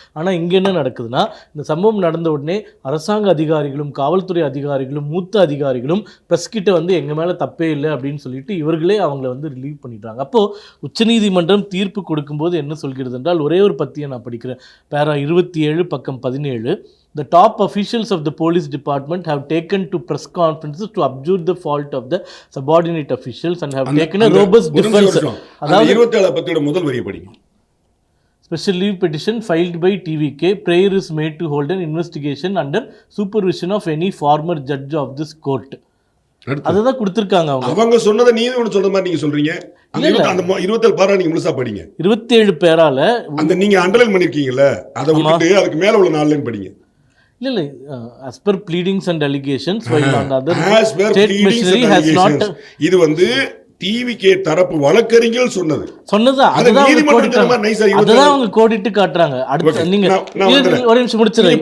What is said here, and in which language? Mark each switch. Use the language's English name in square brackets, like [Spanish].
[Tamil] ஆனால் இங்கே என்ன நடக்குதுன்னா, இந்த சம்பவம் நடந்த உடனே அரசாங்க அதிகாரிகளும் காவல்துறை அதிகாரிகளும் மூத்த அதிகாரிகளும் பிரஸ் கிட்ட எங்கள் மேலே தப்பே இல்லை அப்படின்னு சொல்லிட்டு இவர்களே அவங்கள ரிலீவ் பண்ணிடுறாங்க. அப்போது உச்சநீதிமன்றம் தீர்ப்பு கொடுக்கும்போது என்ன சொல்கிறது என்றால், ஒரே ஒரு பத்தியை நான் படிக்கிறேன். பேரா 27 பக்கம் 17. [English] The top officials of the police department have taken to press conferences to abjure the fault of the subordinate officials and have taken a robust defense. [Tamil] அதாவது 27 பத்தியோட முதல் வரியை படிங்க. [English] Special leave petition filed by TVK. Prayer is made to hold an investigation under supervision of any former judge of this court. [Tamil] அதுதான் கொடுத்திருக்காங்க. அவங்க சொன்னதை நீங்க ஒன்னு சொல்ற மாதிரி நீங்க சொல்றீங்க. அந்த 27 பேரா நீங்க முழுசா படிங்க. 27 பேரால அந்த நீங்க அண்டர்லைன் பண்ணிருக்கீங்கல்ல, அதை விட்டுட்டு அதுக்கு மேல உள்ள 4 லைன் படிங்க. இல்ல [English] as per pleadings and allegations while on the other state machinery has not. [Tamil] இது டிவிகே தரப்பு வழக்கறிஞர்கள் சொன்னது அதுதான் அவங்க கோடிட்டு காட்டுறாங்க. அடுத்து நீங்க ஒரு நிமிஷம் முடிச்சிருங்க.